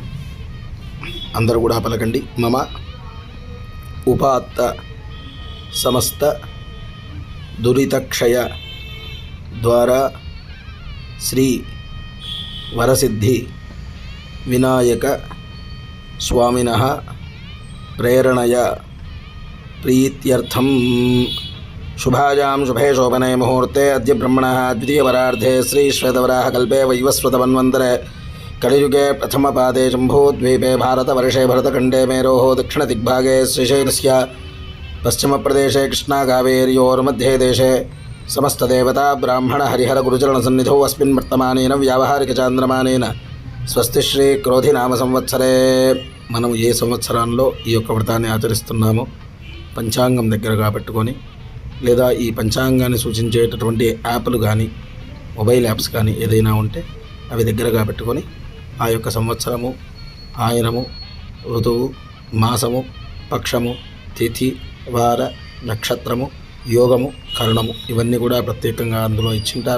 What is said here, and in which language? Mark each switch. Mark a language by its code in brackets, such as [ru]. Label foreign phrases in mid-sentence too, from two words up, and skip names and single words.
[te] అందరూ కూడా పలకండి. [sa] మమ ఉపాత్త సమస్త దురితక్షయ ద్వారా శ్రీ వరసిద్ధి వినాయక స్వామినః ప్రేరణయ ప్రీత్యర్థం శుభాయాం శుభే శోభనే ముహూర్తే అద్య బ్రహ్మణः ద్వితీయవరార్ధే శ్రీశ్వేతవరాహకల్పే వైవస్వతమన్వంతరే కలియుగే ప్రథమపాదే జంబూద్వీపే భారతవర్షే భరతఖण्डे मेरोः दक्षिणदिग्भागे श्रीशैलस्य पश्चिमप्रदेशे कृष्णाकावेर्योर्मध्ये देशे समस्तदेवता ब्राह्मण हरिहर गुरुचरणसन्निधौ अस्मिन् वर्तमानेन व्यावहारिकचान्द्रमानेन స్వస్తి శ్రీ క్రోధినామ సంవత్సరే. [te] మనం ఏ సంవత్సరంలో ఈ యొక్క వ్రతాన్ని ఆచరిస్తున్నామో పంచాంగం దగ్గరగా పెట్టుకొని, లేదా ఈ పంచాంగాన్ని సూచించేటటువంటి యాప్లు కానీ [en] mobile apps [te] కానీ ఏదైనా ఉంటే అవి దగ్గరగా పెట్టుకొని ఆ యొక్క సంవత్సరము, ఆయనము, ఋతువు, మాసము, పక్షము, తిథి, వార, నక్షత్రము, యోగము, కరణము ఇవన్నీ కూడా ప్రత్యేకంగా అందులో ఇచ్చింటారు.